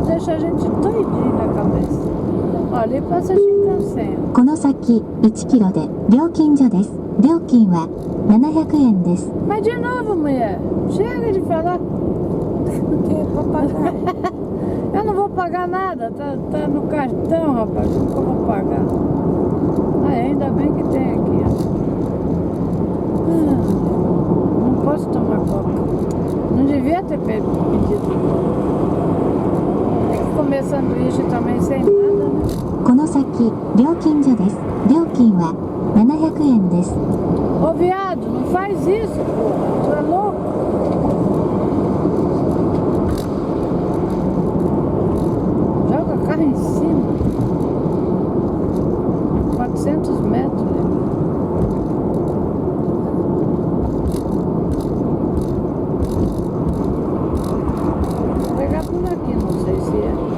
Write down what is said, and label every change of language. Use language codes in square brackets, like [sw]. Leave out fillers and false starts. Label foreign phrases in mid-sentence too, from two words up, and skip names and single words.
[pt] deixa a gente doidinho na cabeça. Olha, ali passa Shinkansen. [ja] この先1キロで料金所です。料金は700円です。 [pt] Mas de novo, mulher, chega de falar. Porque é pra pagar. Eu não vou pagar nada, tá no cartão, rapaz. Como que eu vou pagar? Ah, ainda bem que tem aqui, ó. Não posso tomar coca. Não devia ter pedido. Tem que comer sanduíche também sem nada, né? [ja] この先料金所です。料金は700円です。 [pt] Ô viado, não faz isso, pô. Tu é louco? Joga o carro em cima. 400 metros, né? Vou pegar por aqui, não sei se é.